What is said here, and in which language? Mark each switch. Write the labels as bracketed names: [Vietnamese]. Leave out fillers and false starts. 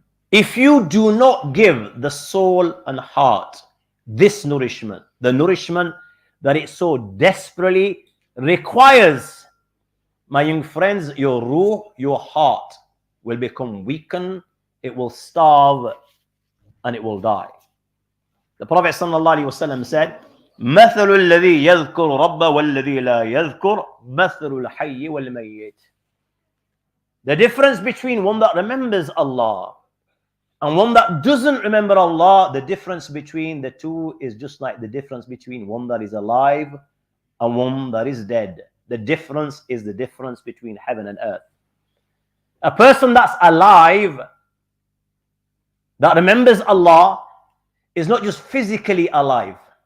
[English] If you do not give the soul and heart this nourishment, the nourishment that it so desperately requires, my young friends, your ruh, your heart will become weakened, it will starve, and it will die. The Prophet ﷺ said, [Arabic] مثل الذي يذكر ربه والذي لا يذكر مثل الحي والميت. [English] The difference between one that remembers Allah and one that doesn't remember Allah, the difference between the two is just like the difference between one that is alive and one that is dead. The difference is the difference between heaven and earth. A person that's alive, that remembers Allah, is not just physically alive.